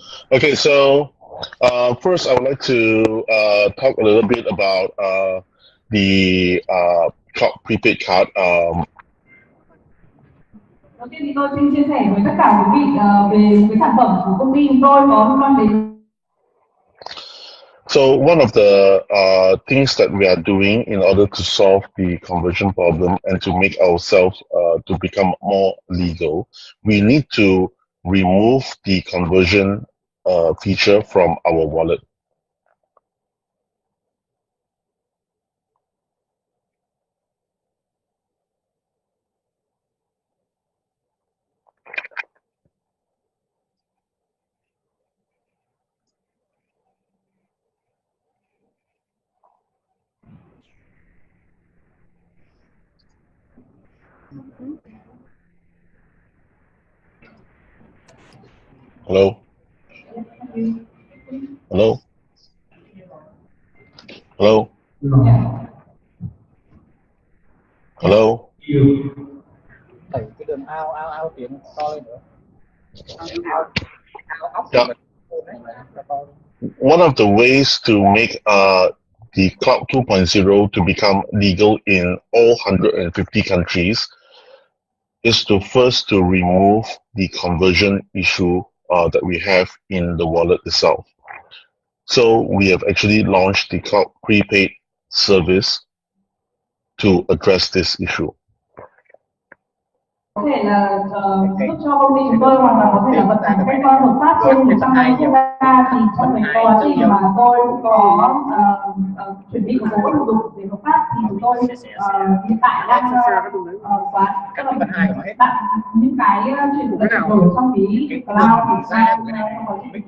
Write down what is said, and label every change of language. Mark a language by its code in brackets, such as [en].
[en] Okay, so first I would like to talk a little bit about the prepaid card. [vi] Đầu tiên thì tôi xin chia sẻ với tất cả quý vị về cái sản phẩm của công ty chúng tôi có liên quan đến. [en] So one of the things that we are doing in order to solve the conversion problem and to make ourselves to become more legal, we need to remove the conversion feature from our wallet. Hello? Hello? Hello? Hello? [vi] Đẩy cái đường ao tiến to lên nữa. Ao ốc [en] Yeah. one of the ways to make the Cloud 2.0 to become legal in all 150 countries is to first to remove the conversion issue that we have in the wallet itself. So we have actually launched the Cloud Prepaid service to address this issue. [vi] Có thể là giúp cho công ty chúng tôi hoàn toàn có thể là vận hành một cách hợp pháp trên 150 quốc gia. Thì trong cái quá trình mà tôi cũng có chuẩn bị một số thủ tục để hợp pháp thì chúng tôi hiện tại đang xóa các đặt những cái chuyển đổi trong cái cloud thì đang có